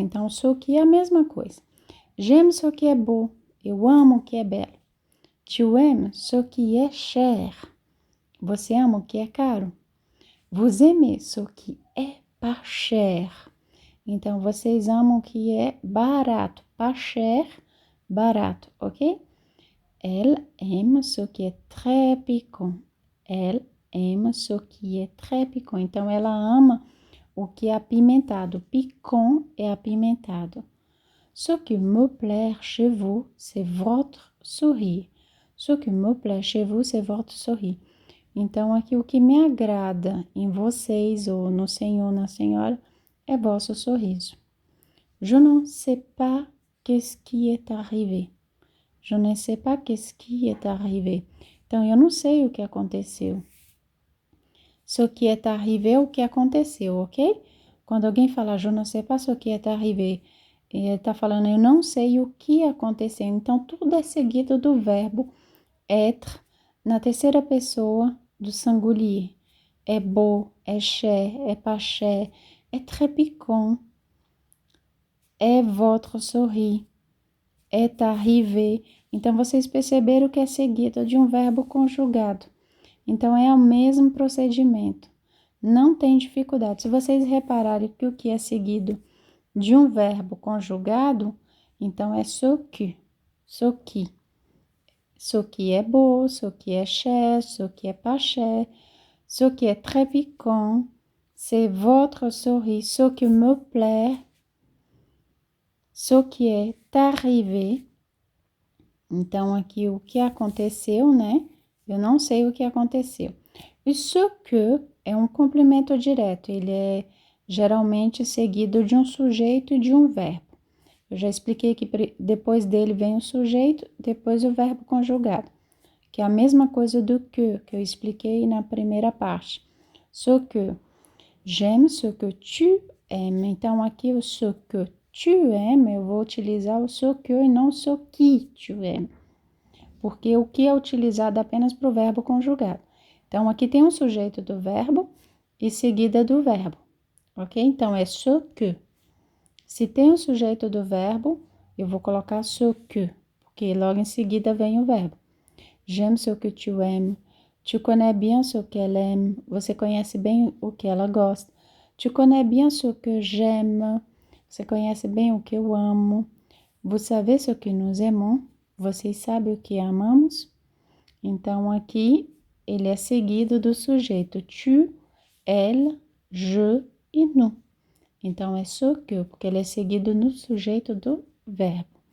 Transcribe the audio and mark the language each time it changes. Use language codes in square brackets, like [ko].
[pt] Então, ce qui é a mesma coisa. [fr] J'aime ce qui est beau. [pt] Eu amo o que é belo. [fr] Tu aimes ce qui est cher. [pt] Você ama o que é caro. [fr] Vous aimez ce qui est pas cher. [pt] Então, vocês amam o que é barato. [fr] Pas cher, [pt] barato, ok? [fr] Elle aime ce qui est très piquant. Elle aime ce qui est très piquant. [pt] Então, ela ama o que é apimentado. Piquant é apimentado. [fr] Ce qui me plaît chez vous, c'est votre sourire. Ce qui me plaît chez vous, c'est votre sourire. [pt] Então, aqui o que me agrada em vocês, ou no senhor, na senhora, é vosso sorriso. [fr] Je ne sais pas qu'est-ce qui est arrivé. Je ne sais pas qu'est-ce qui est arrivé. [pt] Então, eu não sei o que aconteceu. [fr] Ce qui est arrivé [pt] é o que aconteceu, ok? Quando alguém fala [fr] je ne sais pas ce qui est arrivé, [pt] ele está falando eu não sei o que aconteceu. Então, tudo é seguido do verbo être na terceira pessoa do singulier. É beau, é cher, é pas cher, é très piquant, é votre sourire, est arrivé. Então, vocês perceberam que é seguido de um verbo conjugado. Então, é o mesmo procedimento. Não tem dificuldade. Se vocês repararem que o que é seguido de um verbo conjugado, então é ce qui. [fr] Ce qui. Ce qui est beau, ce qui est cher, ce qui est pas cher, ce qui est très piquant, c'est votre sourire. Ce qui me plaît, ce qui est arrivé. [pt] Então, aqui o que aconteceu, né? Eu não sei o que aconteceu. E ce que é um complemento direto. Ele é geralmente seguido de um sujeito e de um verbo. Eu já expliquei que depois dele vem o sujeito, depois o verbo conjugado, que é a mesma coisa do que eu expliquei na primeira parte. Ce que. [fr] J'aime ce que tu aimes. [pt] Então, aqui o ce que tu aimes, eu vou utilizar o ce que e não [fr] ce qui tu aimes. [pt] Porque o que é utilizado apenas para o verbo conjugado. Então, aqui tem um sujeito do verbo e seguida do verbo, ok? Então, é ce que. Se tem o sujeito do verbo, eu vou colocar ce que, porque logo em seguida vem o verbo. [fr] J'aime ce que tu aimes. Tu connais bien ce qu'elle aime. [pt] Você conhece bem o que ela gosta. [fr] Tu connais bien ce que j'aime. [pt] Você conhece bem o que eu amo. [fr] Vous savez ce que nous aimons. [pt] Vocês sabem o que amamos? Então, aqui, ele é seguido do sujeito tu, elle, je e nous. Então, é ce que, porque ele é seguido no sujeito do verbo.